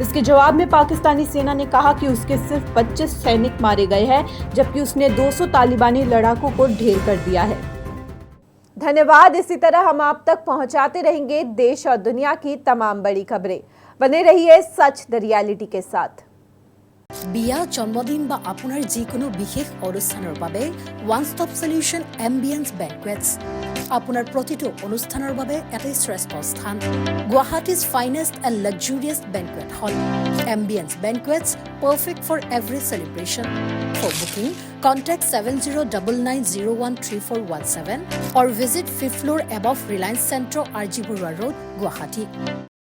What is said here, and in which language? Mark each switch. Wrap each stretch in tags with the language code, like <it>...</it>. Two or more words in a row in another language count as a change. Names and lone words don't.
<hi>इसके जवाब में पाकिस्तानी सेना ने कहा कि उसके सिर्फ 25 सैनिक मारे गए हैं, जबकि उसने 200 तालिबानी लड़ाकों को ढेर कर दिया है। धन्यवाद। इसी तरह हम आप तक पहुंचाते रहेंगे देश और दुनिया की तमाम बड़ी खबरें। बने रहिए सच द रियलिटी के साथ।</hi> <as>বিয়া জন্মদিন বা আপোনাৰ যিকোনো বিশেষ অনুষ্ঠানৰ বাবে</as> <en>one stop solution Ambience Banquets</en> <as>আপোনাৰ প্ৰতিটো অনুষ্ঠানৰ বাবে এটাই শ্ৰেষ্ঠ স্থান</as> <en>Guwahati's finest and luxurious banquet hall Ambience Banquets perfect for every celebration for booking contact 7099013417 or visit 5th floor above Reliance Centro RG Burwa Road Guwahati</en>